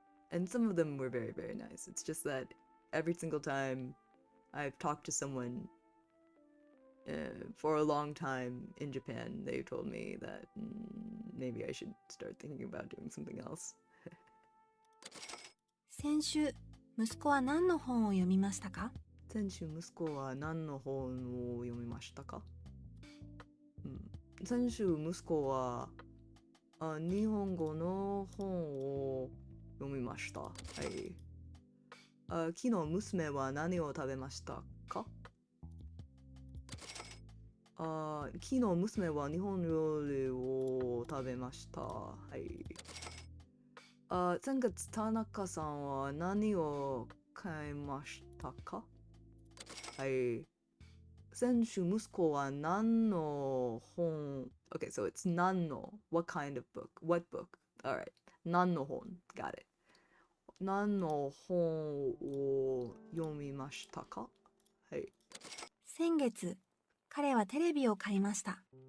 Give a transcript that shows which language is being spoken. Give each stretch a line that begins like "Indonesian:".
English: And some of them were very, very nice. It's just that every single time I've talked to someone for a long time in Japan, they told me that maybe I should start thinking about doing something else.
Japanese: 先週、息子は何の本を読みましたか？先週息子は何の本を読みましたか？先週息子は日本語の本を読みました。はい。昨日娘は何を食べましたか？昨日娘は日本料理を食べました。はい。先月田中さんは何を買いましたか？はい。選手息子は何の本
English: Okay, so it's 何の What kind of book? What book? Alright. 何の本 Got it.
Japanese: 何の本を読みましたか？はい。先月、彼はテレビを買いました。